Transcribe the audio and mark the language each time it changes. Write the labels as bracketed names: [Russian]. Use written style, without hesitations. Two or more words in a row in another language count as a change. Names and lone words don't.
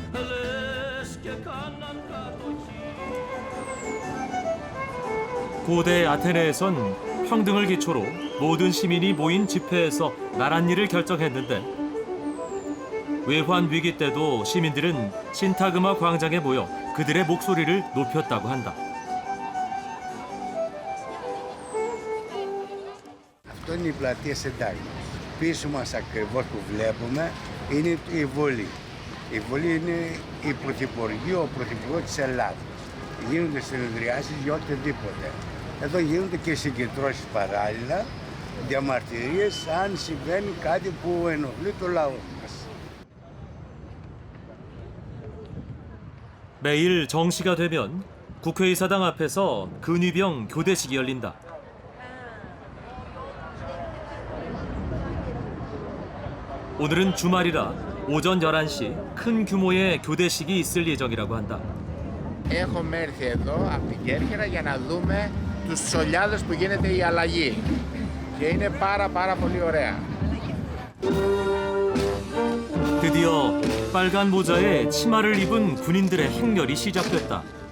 [Korean] 고대 아테네에선 평등을 기초로 모든 시민이 모인 집회에서 나란 일을 결정했는데 외환 위기 때도 시민들은 신타그마 광장에 모여 그들의 목소리를 높였다고 한다. [Greek] Αυτό είναι η πλατεία Συντάγματος. Πίσω μας ακριβώς που βλέπουμε είναι η Βολή. Η Βολή είναι η Πρωθυπουργείο, ο Πρωθυπουργός της Ελλάδας. Γίνονται συνεδριάσεις για οτιδήποτε. Εδώ γίνονται και συγκεντρώσεις παράλληλα, διαμαρτυρίες αν συμβαίνει κάτι που ενοχλεί το λαό μας. [Korean] 매일 정시가 되면 국회의사당 앞에서 근위병 교대식이 열린다. 오늘은 주말이라 오전 11시 큰 규모의 교대식이 있을 예정이라고 한다. [Greek] Έχουμε έρθει εδώ από την Κέρκυρα για να δούμε τους σολιάδες που γίνεται η αλλαγή και είναι πάρα πολύ ωραία. [Korean] 드디어 빨간 모자에 치마를 입은 군인들의 행렬이 시작됐다.